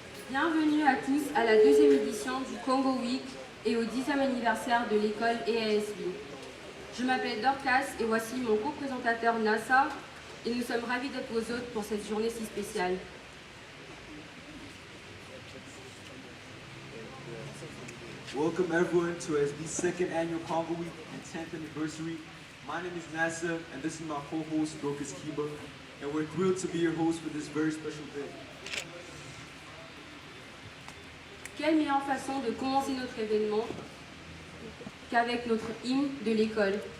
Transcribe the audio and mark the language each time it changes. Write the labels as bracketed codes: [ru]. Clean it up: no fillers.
[fr] Bienvenue à tous à la deuxième édition du Congo Week et au 10e anniversaire de l'école Aisb. Je m'appelle Dorcas et voici mon co-présentateur Nassa et nous sommes ravis d'être vos hôtes pour cette journée si spéciale. [en] Welcome everyone to ASB's second annual Congo Week and 10th anniversary. My name is Nasa and this is my co-host Dorcas Kiba, and we're thrilled to be your host for this very special day. [fr] Quelle meilleure façon de commencer notre événement qu'avec notre hymne de l'école.